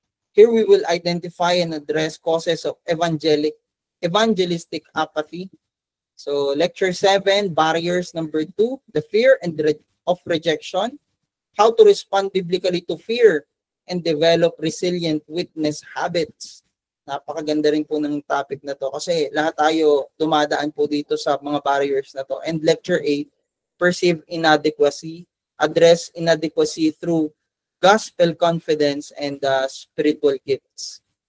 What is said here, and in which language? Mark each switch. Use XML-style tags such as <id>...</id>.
<en>Here we will identify and address causes of evangelistic apathy. So lecture 7, Barriers number 2, the fear and of rejection. How to respond biblically to fear and develop resilient witness habits.</en> <tl>Napakaganda rin po ng topic na to kasi lahat tayo dumadaan po dito sa mga barriers na to.</tl> <en>And lecture 8, perceive inadequacy, address inadequacy through gospel confidence and spiritual gifts.</en>